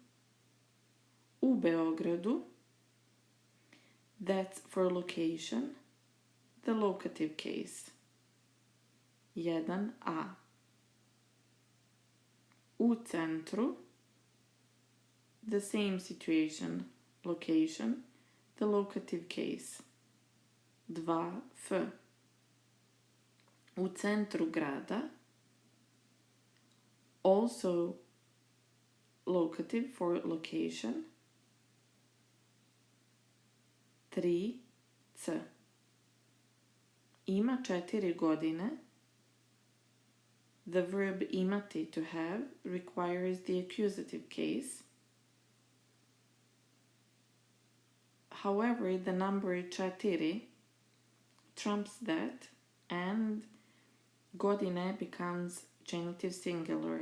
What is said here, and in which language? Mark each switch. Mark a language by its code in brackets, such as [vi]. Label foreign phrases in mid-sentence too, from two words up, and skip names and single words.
[sr] U Beogradu, [en] that's for location, the locative case. 1a. [sr] U centru, [en] the same situation, location, the locative case. [sr] 2f. U centru grada, [en] also locative for location. 3c. [sr] Ima 4 godine. [en] The verb imati, to have, requires the accusative case. However, the number 4 trumps that, and godine becomes genitive singular.